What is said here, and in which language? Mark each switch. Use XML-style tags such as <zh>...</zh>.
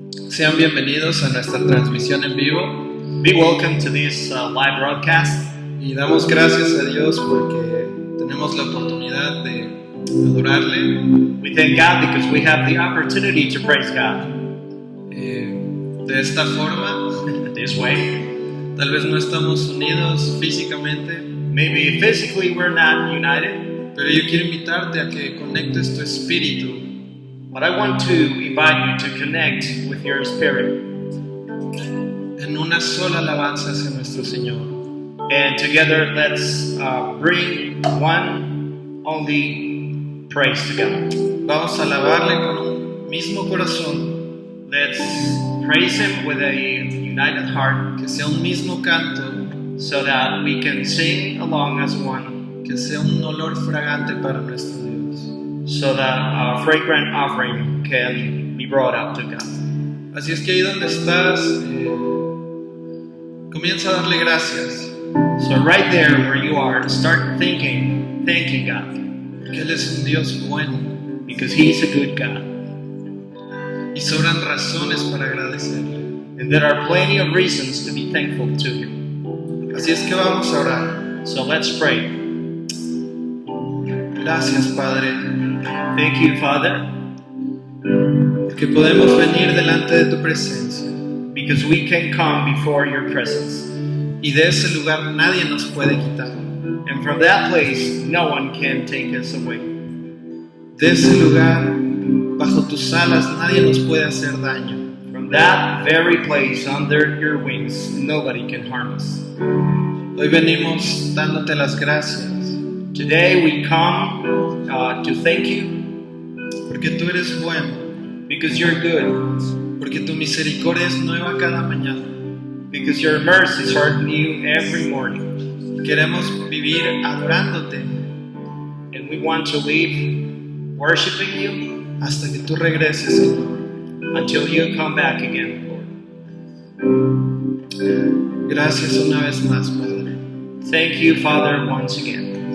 <es>Sean bienvenidos a nuestra transmisión en vivo</es> <en>Be welcome to this live broadcast.</en> <es>y damos gracias a Dios porque tenemos la oportunidad de adorarle.</es> <en>We thank God because we have the opportunity to praise God</en> <es>De esta forma.</es> <en>this way.</en> <es>Tal vez no estamos unidos físicamente,</es> <en>Maybe physically we're not united,</en> <es>pero yo quiero invitarte a que conectes tu espíritu</es> <en>but I want to invite you to connect with your spirit</en> <es>en una sola alabanza hacia nuestro Señor.</es> <en>and together let's bring one only praise to God.</en> <es>Vamos a alabarle con un mismo corazón,</es> <en>Let's praise Him with a united heart</en> <es>que sea un mismo canto,</es> <en>so that we can sing along as one,</en> <es>que sea un olor fragante para nuestro Dios.</es> <en>so that a fragrant offering can be brought up to God.</en> <es>Así es que ahí donde estás, comienza a darle gracias,</es> <en>So right there where you are, start thanking God,</en> <es>porque Él es un Dios bueno</es> <en>because He's a good God.</en> <es>y sobran razones para agradecerle.</es> <en>And there are plenty of reasons to be thankful to Him.</en> <es>Así es que vamos a orar.</es> <en>So let's pray.</en> <es>Gracias, Padre,</es> <en>Thank you, Father,</en> <es>porque podemos venir delante de tu presencia</es> <en>because we can come before your presence.</en> <es>y de ese lugar nadie nos puede quitar.</es> <en>And from that place, no one can take us away.</en> <es>De ese lugar, bajo tus alas, nadie nos puede hacer daño.</es> <en>From that very place, under your wings, nobody can harm us.</en> <es>Hoy venimos dándote las gracias</es> <en>Today we come to thank you</en> <es>porque tú eres bueno,</es> <en>because you're good,</en> <es>porque tu misericordia es nueva cada mañana.</es> <en>because your mercies are new every morning.</en> <es>Queremos vivir adorándote</es> <en>And we want to live worshiping you</en> <es>hasta que tú regreses, Señor.</es> <en>until you come back again, Lord.</en> <es>Gracias una vez más, Padre.</es> <en>Thank you, Father, once again.</en>